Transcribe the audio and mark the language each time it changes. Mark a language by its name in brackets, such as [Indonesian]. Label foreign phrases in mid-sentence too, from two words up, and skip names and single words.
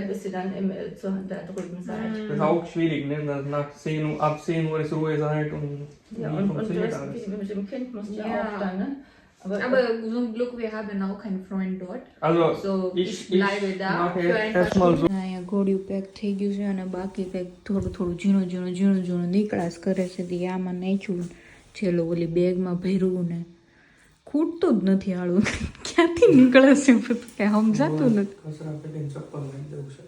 [German] bis ihr dann da drüben seid. Das ist auch schwierig, ne? Dass ab 10 Uhr ist Ruhe sein und Ja, wie und funktioniert das, alles. mit dem Kind musst du Ja. auch dann, ne? Aber zum Glück, wir haben auch einen Freund dort. Also, So, ich bleibe da mache für ein paar erstmal so. [Gujarati] અહીંયા ઘોડિયું પેક થઈ ગયું છે અને બાકી કંઈક થોડું ઝીણું નીકળાશ કરે છે તે આમાં નાખ્યું છેલ્લો ઓલી બેગમાં ભર્યું ને ખૂટતું જ નથી આળું ક્યાંથી નીકળે છે બધું કાંઈ સમજાતું નથી. કચરા પેટીને ચપ્પલ લઈ જવું છે.